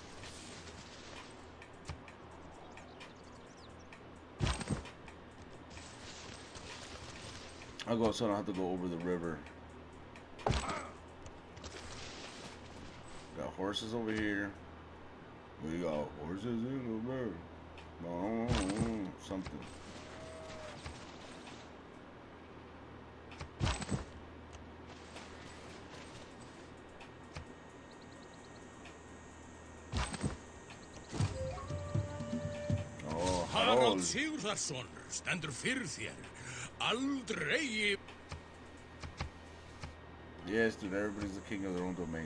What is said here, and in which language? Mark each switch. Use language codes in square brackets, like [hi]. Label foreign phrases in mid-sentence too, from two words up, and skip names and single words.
[en] I'll go so I don't have to go over the river. Got horses over here. We got horses in the river. Something. [is] Sigurðarson stendur fyrir þér. Aldrei. [en] Yes, dude, everybody's the king of their own domain.